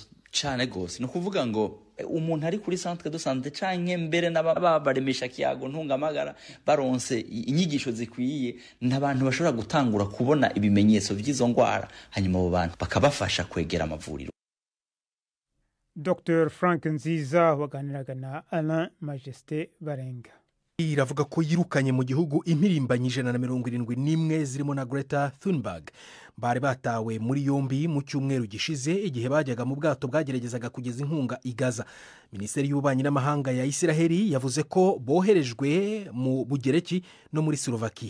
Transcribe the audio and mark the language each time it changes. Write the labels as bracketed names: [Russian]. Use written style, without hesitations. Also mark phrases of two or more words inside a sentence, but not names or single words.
[Rundi] cane gose no kuvuga ngo umuntu ari kuri [French] centre de santé [Rundi] canke mbere n'ababaremesha kiyago ntungamagara baronse inyigisho zikwiye n'abantu bashobora gutangura kubona ibimenyetso vy'izo ngwara hanyuma abo bantu bakabafasha kwegera amavuriro. Dr Frank Nziza waganiraga na Alain Majesté Barenga. [Kinyarwanda] iravuga ko yirukanye mu gihugu impirimbanyi 171 zirimo na Greta Thunberg bari batawe muri yombi mu cyumweru gishize igihe bajyaga mu bwato bwageragezaga kugeza inkunga i Gaza. Minisiteri y'ububanyi n'amahanga ya Isiraheli yavuze ko boherejwe mu Bugereki no muri Slovakia.